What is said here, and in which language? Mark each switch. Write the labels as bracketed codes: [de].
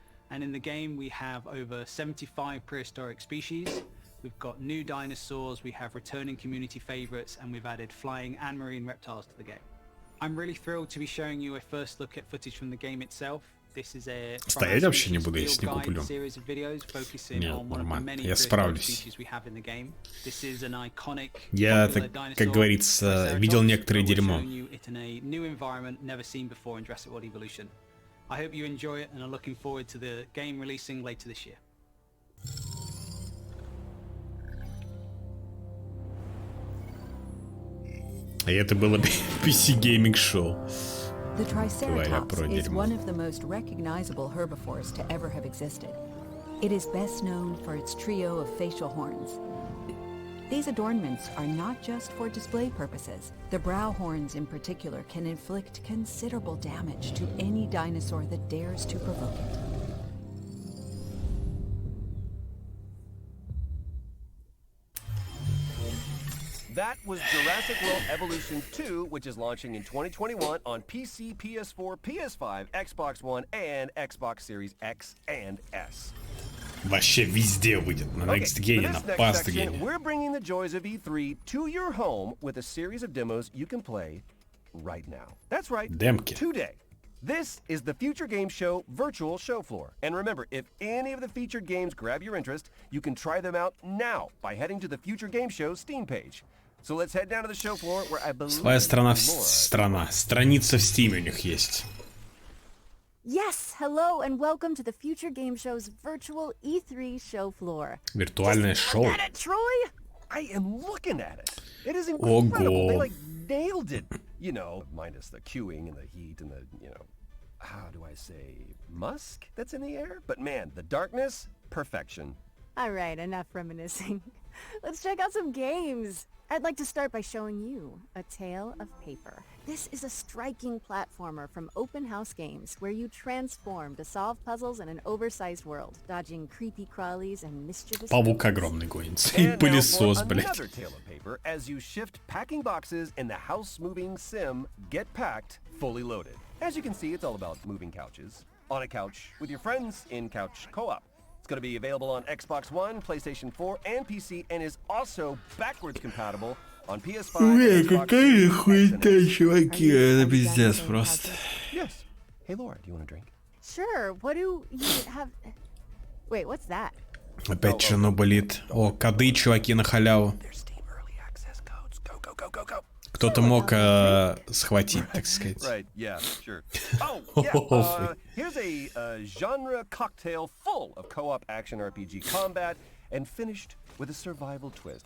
[en] And in the game we have over 75 prehistoric species. We've got new dinosaurs, we have returning community favorites, and we've added flying and marine reptiles to the game. I'm really thrilled to be showing you a first look at footage from the game itself. This is a [ru] Стоять вообще не буду, если не куплю. Нет, нормально. Я справлюсь. Я, как говорится, видел некоторое дерьмо. [en] I hope you enjoy it and are looking forward to the game releasing later this year. [ru] А это было PC Gaming Show. [en] The Triceratops is one of the most recognizable herbivores to ever have existed. It is best known for its trio of facial horns. These adornments are not just for display purposes. The brow horns in particular can inflict considerable damage to any dinosaur that dares to provoke it. That was Jurassic World Evolution 2, which is launching in 2021 on PC, PS4, PS5, Xbox One, and Xbox Series X and S. [ru] Вообще везде выйдет. На Next Gen, на Past Gen. [en] We're bringing the joys of E3 to your home with a series of demos you can play right now. That's right. [ru] Демки. [en] Today. This is the Future Game Show virtual show floor. And remember, if any of the featured games grab your interest, you can try them out now by heading to the Future Game Show Steam page. So let's head down to the show floor where I believe [ru] Своя страница в Steam у них есть. [en] Yes, hello and welcome to the Future Game Show's virtual E3 show floor. [ru] Виртуальное шоу. [en] Look at it, Troy! I am looking at it. It is incredible. They nailed it. You know, minus the queuing and the heat and the, how do I say, musk that's in the air? But man, the darkness, perfection. All right, enough reminiscing. Let's check out some games. I'd like to start by showing you A Tale of Paper. This is a striking platformer from Open House Games where you transform to solve puzzles in an oversized world, dodging creepy crawlies and mischievous... [ru] Паук огромный гонится. И пылесос, блядь. [en] Another Tale of Paper as you shift packing boxes in the house-moving sim Get Packed, fully loaded. As you can see, it's all about moving couches. On a couch with your friends in couch co-op. It's going to be available on Xbox One, PlayStation 4, and PC, and is also backwards compatible on PS5, Xbox [ru] какая хуйня, чуваки, это пиздец просто. [en] Yes. Hey, Laura, do you want a drink? Sure. What do you have... Wait, what's that? [ru] Опять что-то болит. О, коды, чуваки, на халяву. Кто-то мог схватить, так сказать. [en] Right, yeah, sure. Oh, yeah. Here's a genre cocktail full of co-op action RPG combat and finished with a survival twist.